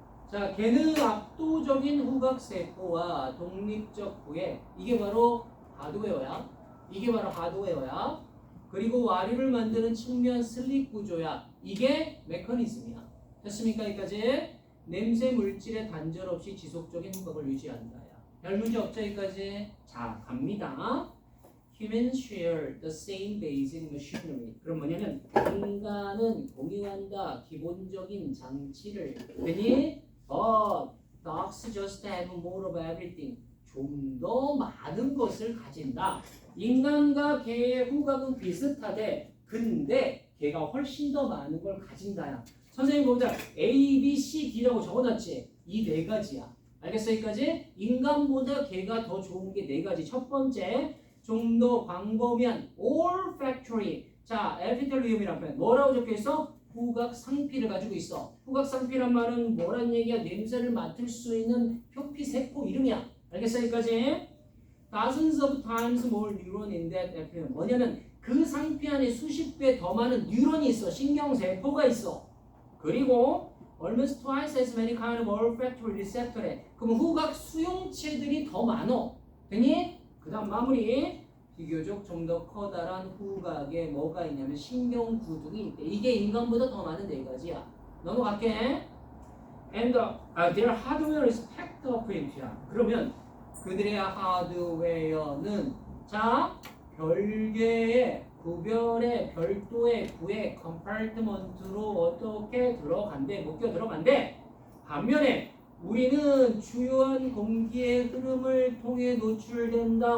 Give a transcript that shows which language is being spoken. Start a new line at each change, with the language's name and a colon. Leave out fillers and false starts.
Korean: 자, 개는 압도적인 후각 세포와 독립적 부에 이게 바로 하드웨어야. 이게 바로 하드웨어야. 그리고 와류를 만드는 측면 슬립 구조야. 이게 메커니즘이야. 됐습니까? 여기까지? 냄새 물질의 단절 없이 지속적인 후각을 유지한다. 별 문제 없죠? 여기까지? 자, 갑니다.
English: Humans share the same basic machinery.
Korean: 그럼 뭐냐면 인간은 공유한다. 기본적인 장치를.
English: 괜히 dogs just have more of everything.
Korean: 좀 더 많은 것을 가진다. 인간과 개의 후각은 비슷하대. 근데 개가 훨씬 더 많은 걸 가진다야. 선생님 보자. A, B, C, D라고 적어놨지. 이 네 가지야. 알겠어? 여기까지? 인간보다 개가 더 좋은 게 네 가지. 첫 번째, 좀 더 광범위한 olfactory. 자, 에피텔리움이란 표현. 뭐라고 적혀있어? 후각 상피를 가지고 있어. 후각 상피란 말은 뭐란 얘기야? 냄새를 맡을 수 있는 표피 세포 이름이야. 알겠어? 여기까지?
English: Dozens of times more neuron in that epithelium.
Korean: 뭐냐면 그 상피 안에 수십 배 더 많은 뉴런이 있어. 신경세포가 있어.
English: 그리고 almost twice as many kind of olfactory receptor에.
Korean: 그럼 후각 수용체들이 더 많어. 되니? 그 다음 마무리. 비교적 좀 더 커다란 후각에 뭐가 있냐면 신경구둥이 있대. 이게 인간보다 더 많은 네 가지야. 넘어갈게.
English: And their hardware is packed up into야.
Korean: 그러면 그들의 하드웨어는 자 별개의 구별의 별도의 구의 컴파트먼트로 어떻게 들어간대 묶여 들어간대. 반면에 우리는 주요한 공기의 흐름을 통해 노출된다.